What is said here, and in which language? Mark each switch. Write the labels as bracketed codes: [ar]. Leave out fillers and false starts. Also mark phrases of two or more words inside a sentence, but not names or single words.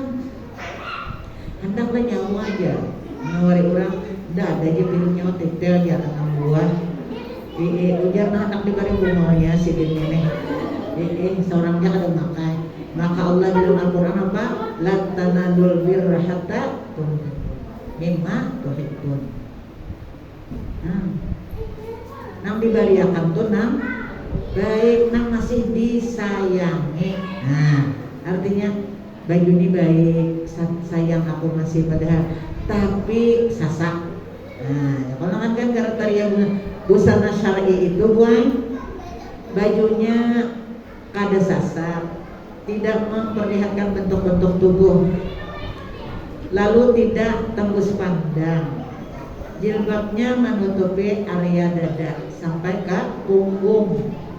[bjn] Hendaklah nyawa aja, ngawari orang, dah ada aja piringnya titil di atas buah. Ujar anak dibari bungonya si ini. Seorangnya kada makan. Maka Allah di dalam Al-Quran apa? [ar] Lan tanadul birra hatta mimma tuhibbun. [bjn] Nang dibariakan tuh nang baik, nang masih disayangi. Nah, artinya baju ini baik, sayang aku masih padahal, tapi sasak. Nah, kalau kan kriteria busana syar'i itu buat bajunya kada sasak, tidak memperlihatkan bentuk-bentuk tubuh, lalu tidak tembus pandang, jilbabnya menutupi area dada sampai ke punggung,